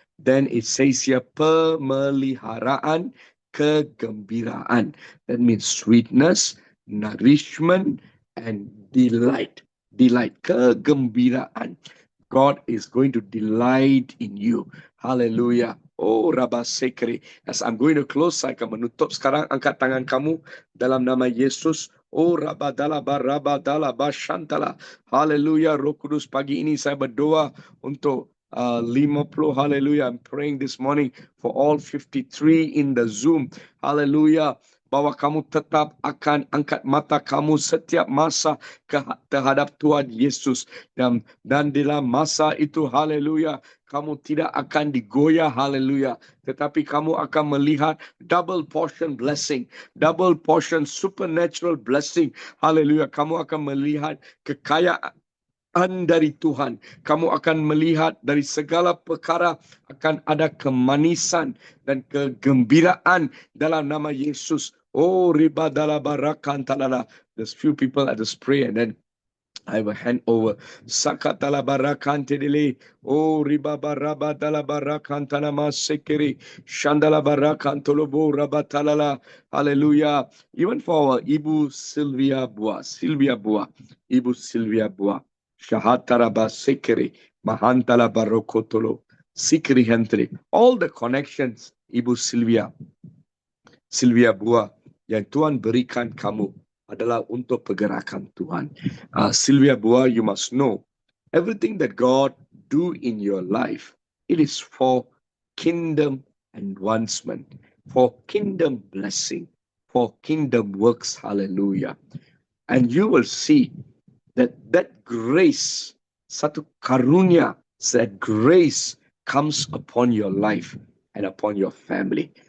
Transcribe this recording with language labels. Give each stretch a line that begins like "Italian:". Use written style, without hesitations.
English: Then it says here,
Malay: pemeliharaan, kegembiraan.
English: That means sweetness, nourishment, and delight. Delight, kegembiraan. God is going to delight in you. Hallelujah. Oh, Rabba Sekri. As I'm going to close,
Malay: saya akan menutup sekarang. Angkat tangan kamu dalam nama Yesus. Oh, Rabba Dalaba, Rabba Dalaba, Shantala. Hallelujah. Roh Kudus, pagi ini saya berdoa untuk 50. Hallelujah.
English: I'm praying this morning for all 53 in the Zoom. Hallelujah.
Malay: Bahwa kamu tetap akan angkat mata kamu setiap masa terhadap Tuhan Yesus. Dan dalam masa itu, haleluya, kamu tidak akan digoyah, haleluya. Tetapi kamu akan melihat
English: double portion blessing, double portion supernatural blessing.
Malay: Haleluya, kamu akan melihat kekayaan dari Tuhan. Kamu akan melihat dari segala perkara akan ada kemanisan dan kegembiraan dalam nama Yesus. Oh, riba dala barakan talala.
English: There's few people at this prayer, and then I will hand over. Sakatala barakan tedele. Oh, riba baraba dala barakan tanama sekiri. Shandala barakan tolobo rabatalala. Hallelujah. Even for our Ibu Sylvia Bua. Ibu Sylvia Bua. Shahataraba sekiri. Mahantala barokotolo. Sikri hentri. All the connections,
Malay: Ibu Sylvia Bua, yang Tuhan berikan kamu adalah untuk pergerakan Tuhan.
English: Sylvia Bua, you must know, everything that God do in your life, it is for kingdom advancement, for kingdom blessing, for kingdom works. Hallelujah. And you will see that grace,
Malay: satu karunia,
English: that grace comes upon your life and upon your family.